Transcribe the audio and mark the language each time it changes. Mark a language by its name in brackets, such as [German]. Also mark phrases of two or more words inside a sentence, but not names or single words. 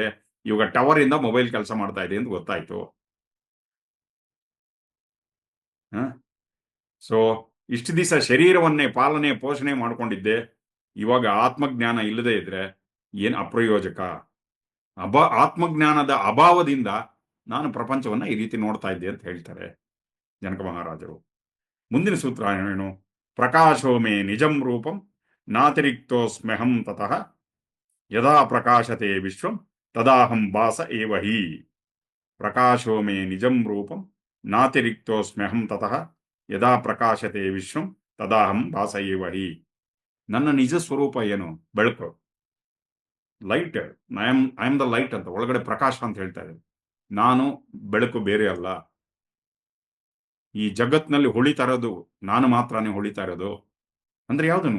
[Kannada] ಇವಾಗ ಟವರ್ ಇಂದ ಮೊಬೈಲ್ ಕೆಲಸ ಮಾಡ್ತಾ ಇದೆ ಅಂತ ಗೊತ್ತಾಯ್ತು. ಹ ಸೊ ಇಷ್ಟು ದಿವಸ ಶರೀರವನ್ನೇ ಪಾಲನೆ ಪೋಷಣೆ ಮಾಡ್ಕೊಂಡಿದ್ದೆ. ಇವಾಗ ಆತ್ಮಜ್ಞಾನ ಇಲ್ಲದೆ ಇದ್ರೆ ಏನ್ ಅಪ್ರಯೋಜಕ. ಆತ್ಮಜ್ಞಾನದ ಅಭಾವದಿಂದ ನಾನು ಪ್ರಪಂಚವನ್ನ ಈ ರೀತಿ ನೋಡ್ತಾ ಇದ್ದೆ ಅಂತ ಹೇಳ್ತಾರೆ ಜನಕ ಮಹಾರಾಜರು. ಮುಂದಿನ ಸೂತ್ರ ಏನು? [Sanskrit] प्रकाशो मे निजं रूपं नातिरिक्तो स्म्यहं ततः यदा प्रकाशते विश्वं तदाहं भास एव हि. प्रकाशो मे निजं रूपं नातिरिक्तो स्म्यहं ततः यदा प्रकाशते विश्वं तदाहं भास एव हि. [Kannada] ನನ್ನ ನಿಜ ಸ್ವರೂಪ ಏನು? ಬೆಳಕು, ಲೈಟ್. [English] I am the light [Kannada] ಅಂತ ಒಳಗಡೆ ಪ್ರಕಾಶ ಅಂತ ಹೇಳ್ತಾ ಇದ್ದಾರೆ. ನಾನು ಬೆಳಕು, ಬೇರೆ ಅಲ್ಲ. ಈ ಜಗತ್ನಲ್ಲಿ ಹೊಳಿತಾ ಇರೋದು ನಾನು ಮಾತ್ರನೇ ಹೊಳಿತಾ ಇರೋದು. ಅಂದ್ರೆ ಯಾವ್ದನ್ನು?